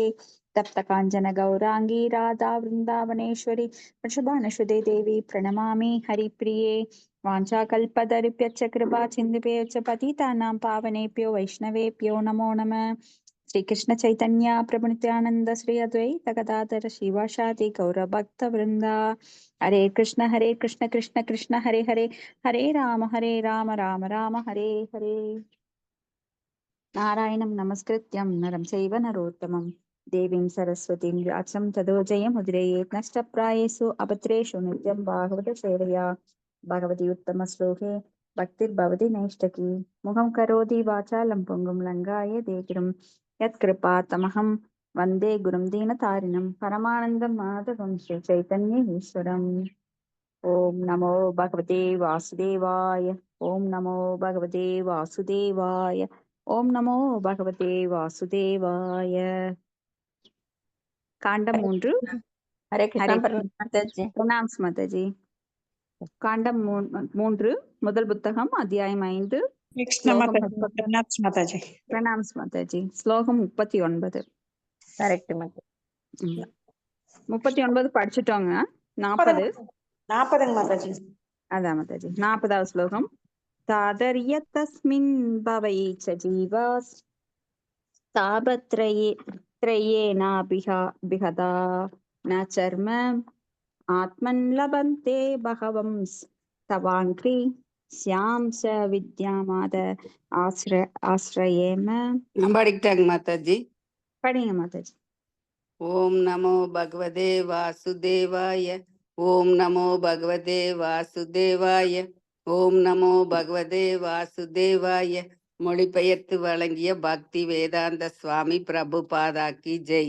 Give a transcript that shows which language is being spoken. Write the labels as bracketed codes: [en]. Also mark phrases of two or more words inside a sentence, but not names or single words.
[sa] तप्त काञ्चन गौरांगी राधा वृन्दावनेश्वरी वृषभानुसुते देवी प्रणमामि हरिप्रिये। वाञ्छाकल्पतरुभ्यश्च कृपा सिन्धुभ्यश्च पतितानां पावनेभ्यो वैष्णवेभ्यो नमो नमः। श्रीकृष्ण चैतन्य प्रभु नित्यानंद श्री अद्वैत गदाधर शिवासादि गौरभक्तवृंदा। हरे कृष्ण कृष्ण कृष्ण हरे हरे, हरे राम राम राम हरे हरे। नारायणं नमस्कृत्यं नरं चैव नरोत्तमं देवीं सरस्वतीं व्यासं ततो जयमुदीरयेत्। नष्टप्रायेषु अभद्रेषु नित्यं भागवत सेवया भगवती उत्तमश्लोके भक्तिर्भवति नैष्ठकी। मुखं करोति वाचालं पुङ्गुं लङ्घायते गिरिं यत्कृपातमहं वन्दे गुरुं दीनतारिणं परमानन्दं माधवं श्रीचैतन्येश्वरम्। ओम नमो भगवते वासुदेवाय। ओम नमो भगवते वासुदेवाय। ओम नमो भगवते वासुदेवाय। [ta] காண்டம் 3. [sa] हरे कृष्णा [ta] ஹரே माताजी। பிரணாம்ஸ் மாதாஜி. காண்டம் 3 முதல் புத்தகம் அத்தியாயம் 5 कृष्ण ஸ்லோகம் माताजी। பிரணாம்ஸ் மாதாஜி. ஸ்லோகம் 39. करेक्ट माता। 39 படிச்சுட்டோங்க. 40 माताजी। அதான் மாதாஜி 40வது ஸ்லோகம். [sa] तातर्यतस्मिन् भवे च जीवास् तापत्रये त्रयेनाभिहता न चर्म आत्मन् लभन्ते बहवंस् तवाङ्घ्रि श्याम च विद्यामाद आश्रयेम। [ta] படிக்கிட்டாங்க மாதாஜி. படிங்க மாதாஜி. [sa] ओम् नमो भगवते वासुदेवाय. ओम् नमो भगवते वासुदेवाय. ओम् नमो भगवते वासुदेवाय. [ta] மொழிபெயர்த்து வழங்கிய பக்தி வேதாந்த சுவாமி பிரபுபாதாக்கி ஜெய்.